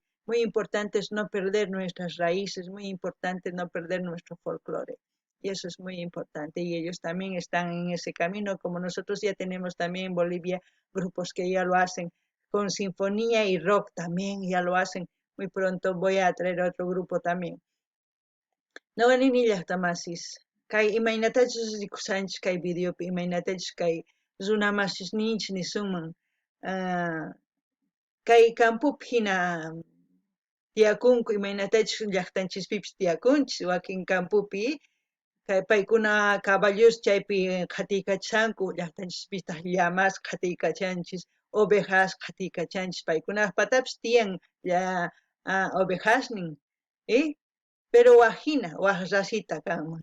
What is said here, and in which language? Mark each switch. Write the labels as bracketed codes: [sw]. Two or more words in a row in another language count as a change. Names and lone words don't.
[es] Muy importante es no perder nuestras raíces, muy importante no perder nuestro folclore. Y eso es muy importante. Y ellos también están en ese camino, como nosotros ya tenemos también en Bolivia grupos que ya lo hacen con sinfonía y rock también, ya lo hacen. Muy pronto voy a traer otro grupo también. [qu] Nawanini llaqtamasis kay imaynatachus rikusanchis kay videopi imaynatachus kay runamasisninchis nisunman kay campupi hina tiyakunku imaynatachus llaqtanchispipis tiyakunchis wakin campupi kay paykuna caballos chaypi qhatiykachanku llaqtanchispitaq llamas qhatiykachanchis ovejas qhatiykachanchis paykunaq patapis tiyan ovejasnin pero waq rasita kanman